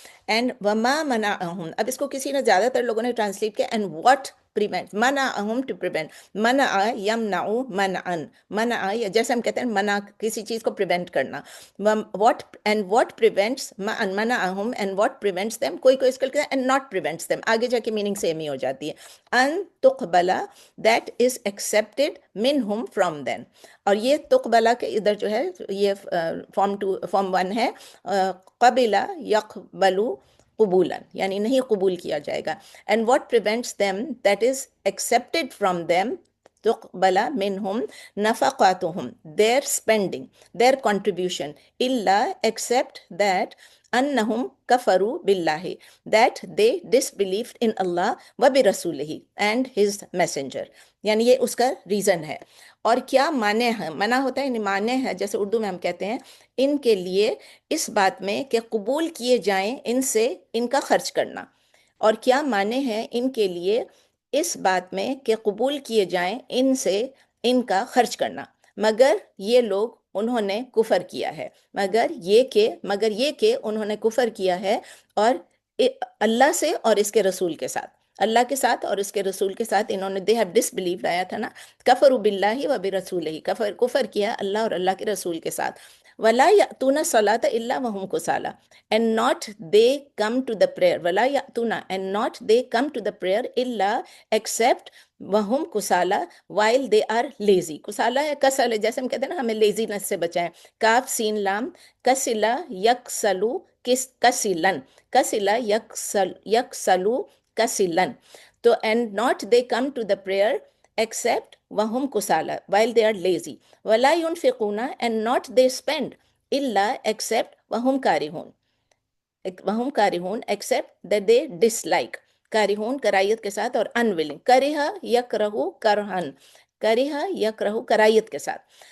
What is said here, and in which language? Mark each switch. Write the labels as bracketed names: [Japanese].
[Urdu] And وما منعہم، اب اس کو کسی نے زیادہ تر لوگوں نے ٹرانسلیٹ کیا and what [English] prevent، [Urdu] منعہم to prevent, منع یمنع منعا، منع جیسے ہم کہتے ہیں منع کسی چیز کو پریونٹ کرنا. [English] what and what prevents منعہم and what prevents them، [Urdu] کوئی اس کو کہتے ہیں [English] and not prevents them، [Urdu] آگے جا کے میننگ سیم ہی ہو جاتی ہے. [Arabic] ان تقبلا [English] that is accepted منہم from them. [Urdu] اور یہ تقبلا کے ادھر جو ہے یہ فارم 1 ہے، قبلا یقبل قبولا، یعنی نہیں قبول کیا جائے گا. [English] and what prevents them that is accepted from them [Arabic] تقبل منہم نفقاتہم [English] their spending their contribution الا except that [Arabic] انہم کفروا باللہ [English] that they disbelieved in Allah وبرسولہ and his messenger. [Urdu] یعنی یہ اس کا ریزن ہے. اور کیا معنی ہے؟ منع ہوتا ہے یعنی معنی ہے، جیسے اردو میں ہم کہتے ہیں ان کے لیے اس بات میں کہ قبول کیے جائیں ان سے ان کا خرچ کرنا. اور کیا معنی ہے ان کے لیے اس بات میں کہ قبول کیے جائیں ان سے ان کا خرچ کرنا، مگر یہ لوگ انہوں نے کفر کیا ہے، مگر یہ کہ انہوں نے کفر کیا ہے اور اللہ سے اور اس کے رسول کے ساتھ، اللہ کے ساتھ اور اس کے رسول کے ساتھ انہوں نے [English] they have disbelieved [Urdu] آیا تھا نا، [Arabic] کفروا باللہ و برسولہ، [Urdu] کفر کیا اللہ اور اللہ کے رسول کے ساتھ. [Arabic] ولا یأتون الصلاۃ الا وہم کسالى [English] and not they come to the prayer، ولا یأتون and not they come to the prayer الا except وہم کسالى while they are lazy. [Urdu] کسالہ ہے کسل ہے، جیسے ہم کہتے ہیں نا ہمیں لیزینس سے بچائیں، کاف سین لام، کسلا یکسلو کسلن، کسلا یکسلو کسلن. تو [English] and not they come to the prayer except وہم کسالہ while they are lazy. [Arabic] ولا ينفقون [English] and not they spend [Arabic] الا except وہم کارہون، وہم کارہون [English] except that they dislike، [Arabic] کارہون کرائیت کے ساتھ، اور unwilling، کرہ یکرہ کرہن، کرہ یکرہ کرائیت کے ساتھ.